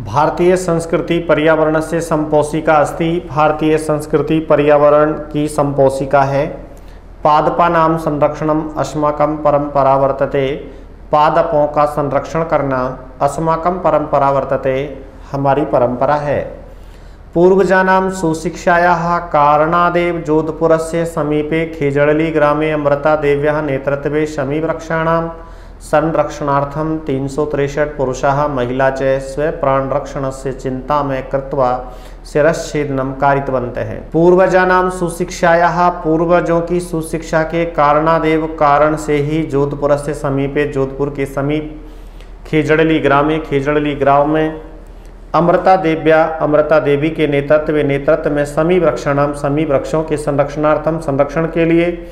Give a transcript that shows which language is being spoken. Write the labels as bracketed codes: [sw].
[sa] भारतीय संस्कृति पर्यावरण से संपोषिका अस्ति। [hi] भारतीय संस्कृति पर्यावरण की संपोषिका है। [sa] पादपानां संरक्षणम अस्माकं परंपरा वर्तते। [hi] पादपों का संरक्षण करना [sa] अस्माकं परंपरा वर्तते, [hi] हमारी परंपरा है। [sa] पूर्वजानां सुशिक्षायाः कारणादेव जोधपुरस्य समीपे खेजड़ली ग्रामे अमृता देव्याः नेतृत्वे शमीवृक्षाणां संरक्षणार्थं 363 पुरुषाः महिला च स्वप्राणरक्षणस्य चिन्तामय कृत्वा शिरश्छेदनं कारितवन्तः। पूर्वजानां सुशिक्षायाः, [hi] पूर्वजों की सुशिक्षा के [sa] कारणादेव, [hi] कारण से ही [sa] जोधपुरस्य समीपे, [hi] जोधपुर के समीप, [sa] खेजड़ली ग्रामे, [hi] खेजड़ली गांव में, [sa] अमृता देव्या, [hi] अमृता देवी के नेतृत्व में [sa] समी वृक्षाणाम, [hi] समी वृक्षों के [sa] संरक्षणार्थम, [hi] संरक्षण के लिए